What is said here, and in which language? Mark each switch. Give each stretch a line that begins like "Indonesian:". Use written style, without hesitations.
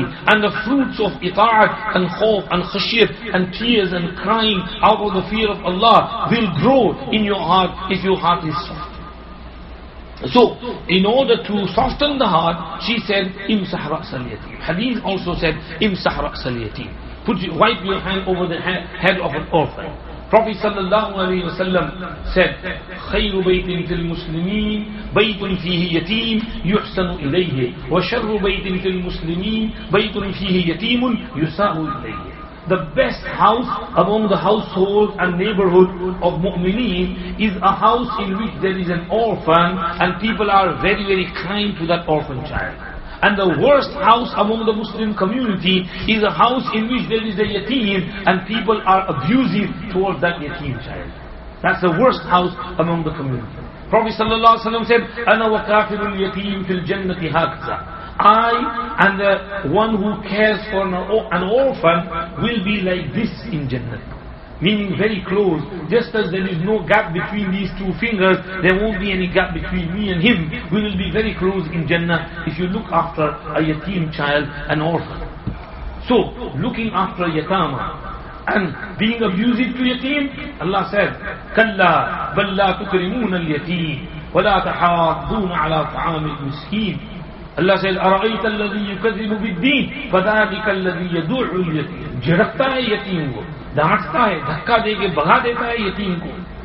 English: And the fruits of ita'at and khawf and khashiyat and tears and crying out of the fear of Allah will grow in your heart if your heart is soft. So, in order to soften the heart, she said, Imsah ra'sal yatim. Hadith also said, Imsah ra'sal yatim. Wipe your hand over the head of an orphan. Prophet sallallahu alayhi wa sallam said,
Arabic: خير بيت في المسلمين بيت فيه يتيم يحسن إليه وشر بيت في المسلمين بيت فيه يتيم يساء إليه.
English: The best house among the household and neighborhood of mu'mineen is a house in which there is an orphan and people are very, very kind to that orphan child. And the worst house among the Muslim community is a house in which there is a yatim and people are abusive towards that yatim child. That's the worst house among the community. Prophet ﷺ said,
Arabic: أَنَا وَكَافِرُ الْيَتِيمِ فِي الْجَنَّةِ هَكْذَا.
English: I and the one who cares for an orphan will be like this in Jannah. Meaning very close. Just as there is no gap between these two fingers, there won't be any gap between me and him. We will be very close in Jannah if you look after a yatim child, an orphan. So, looking after yatama, and being abusive to yatim. Allah said,
Arabic: كَلَّا بَلْ لَا تُكْرِمُونَ الْيَتِيمِ وَلَا تَحَاضُّونَ عَلَى طَعَامِ الْمِسْكِينِ.
English: Allah said,
Arabic: أَرَأَيْتَ الَّذِي يُكَذِّبُ بِالدِّينِ فَذَلِكَ الَّذِي يَدُعُّ الْيَتِيمِ.
Hindi: झड़कता है यतीम को, डांटता है, धक्का देके भगा देता है यतीम को.